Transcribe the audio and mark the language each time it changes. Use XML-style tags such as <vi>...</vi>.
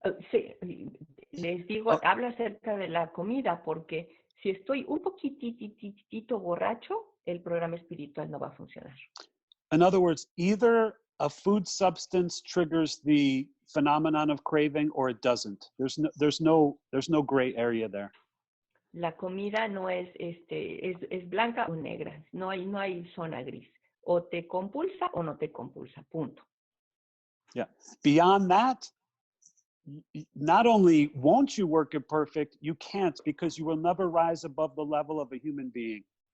<es>Sí, les digo, hablo acerca de la comida porque si estoy un poquitito borracho, el programa espiritual no va a funcionar.</es> <en>In other words, either a food substance triggers the phenomenon of craving or it doesn't. There's no gray area there.</en> <es>La comida no es blanca o negra, no hay zona gris. O te compulsa o no te compulsa, punto.</es> <en>Yeah. Beyond that, not only won't you work it perfect, you can't, because you will never rise above the level of a human being.</en>